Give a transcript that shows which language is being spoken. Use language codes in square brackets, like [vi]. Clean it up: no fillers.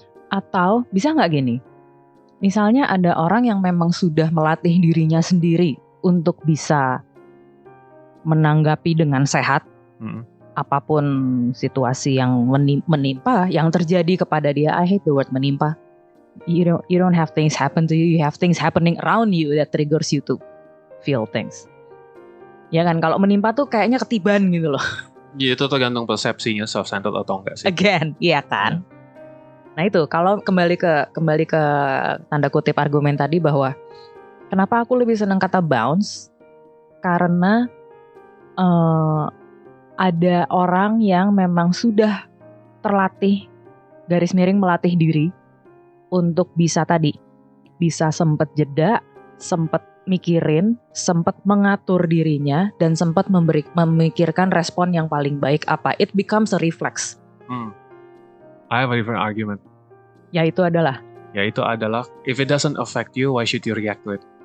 [id] Atau bisa nggak gini? Misalnya ada orang yang memang sudah melatih dirinya sendiri untuk bisa menanggapi dengan sehat apapun situasi yang menimpa, yang terjadi kepada dia. [en] I hate the word menimpa. You don't have things happen to you. You have things happening around you that triggers you to feel things. [id] Ya kan, kalau menimpa tuh kayaknya ketiban gitu loh. Ya, itu tergantung persepsinya self-centered atau enggak sih. Again, iya kan. Nah itu kalau kembali ke tanda kutip argumen tadi bahwa kenapa aku lebih senang kata bounce, karena ada orang yang memang sudah terlatih garis miring melatih diri untuk bisa sempet jeda, sempet mikirin, sempet mengatur dirinya, dan sempet memikirkan respon yang paling baik apa. [en] It becomes a reflex. I have a different argument. [id] Yaitu adalah, [en] if it doesn't affect you, why should you react to it?